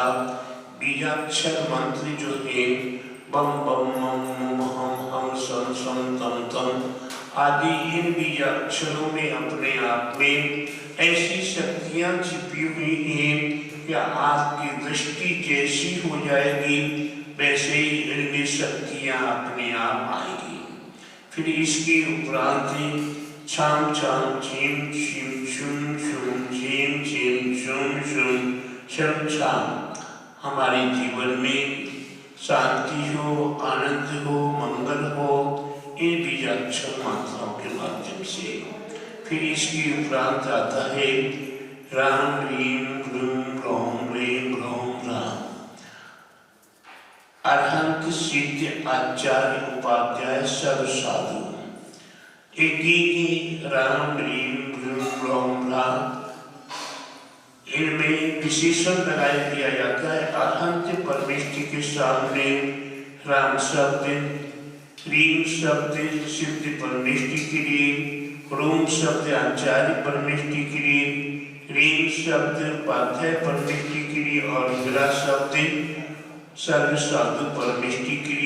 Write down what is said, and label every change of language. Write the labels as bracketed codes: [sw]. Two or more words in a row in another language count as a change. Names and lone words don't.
[hi] बीजाक्षर मंत्र जो है बम बम मम मम हम हम सम सम तम तम आदि, इन बीजाक्षरों में अपने आप में ऐसी शक्तियां छिपी हुई हैं कि आपकी दृष्टि जैसी हो जाएगी वैसे ही इनमें शक्तियां अपने आप आएगी। फिर इसके उपरांत छाम छाम छीम छीम छुम छुम छीम छीम छुम छुम छम छाम हमारे जीवन में शांति हो, आनंद हो, मंगल हो, इन बीजाक्षर मात्राओं के माध्यम से। फिर इसकी उपरांत आता है राम रीम ह्रूम ह्रौम ह्रीम ह्रौम राम। अरहंत सिद्ध आचार्य उपाध्याय सर्व साधु। एक ही राम रीम ह्रूम ह्रौम राम, इनमें विशेषण लगाया दिया जाता है। अरहंत परमेष्टि के सामने राम शब्द, रीम शब्द सिद्ध परमेष्टि के लिए, ह्रूम शब्द आचार्य परमेष्टि के लिए, रीम शब्द उपाध्याय परमेष्टि के लिए और ह्रा शब्द सर्व साधु परमेष्टि के लिए।